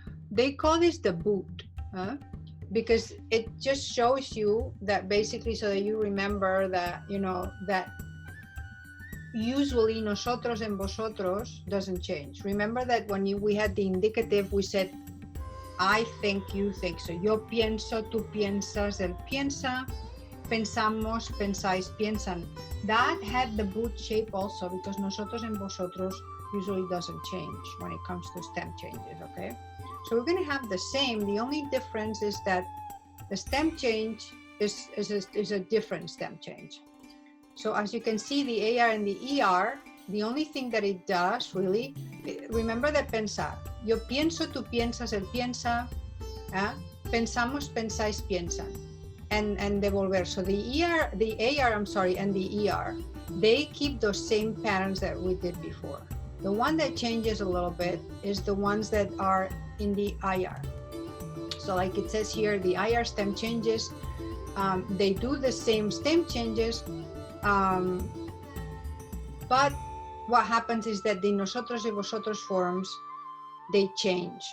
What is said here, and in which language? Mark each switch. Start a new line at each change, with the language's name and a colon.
English: They call this the boot, because it just shows you that basically, so that you remember that, you know, that usually nosotros and vosotros doesn't change. Remember that when we had the indicative, we said I think, you think.
Spanish: So yo pienso, tú piensas, él piensa, pensamos, pensáis, piensan.
English: That had the boot shape also, because nosotros and vosotros usually doesn't change when it comes to stem changes, okay? So we're going to have the same. The only difference is that the stem change is a different stem change. So as you can see, the AR and the ER, the only thing that it does really, remember that pensar.
Spanish: Yo pienso, tú piensas, él piensa, pensamos, pensáis, piensan, and devolver.
English: So the AR, I'm sorry, and the ER, they keep those same patterns that we did before. The one that changes a little bit is the ones that are in the IR. So like it says here, the IR stem changes, they do the same stem changes, but what happens is that the nosotros y vosotros forms, they change.